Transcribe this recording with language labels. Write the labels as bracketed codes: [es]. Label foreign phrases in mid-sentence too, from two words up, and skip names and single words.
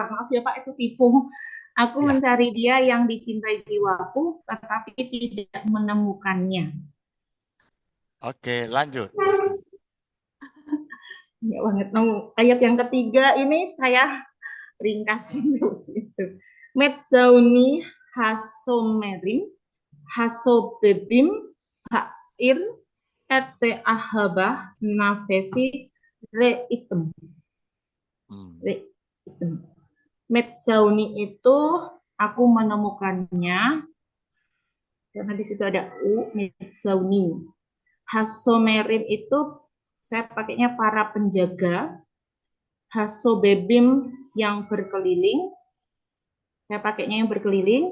[id] Maaf ya Pak, itu tipu. Aku mencari dia yang dicintai jiwaku, tetapi tidak menemukannya. Oke, lanjut. Ya banget. Ayat yang ketiga ini saya ringkas. [he] מצאוני השמרים הסבבים העיר את שאהבה נפשי ראיתם. [id] Metzauni itu aku menemukannya, karena di situ ada u, metzauni. Hasomerim itu saya pakainya para penjaga. Hasobebim yang berkeliling, saya pakainya yang berkeliling.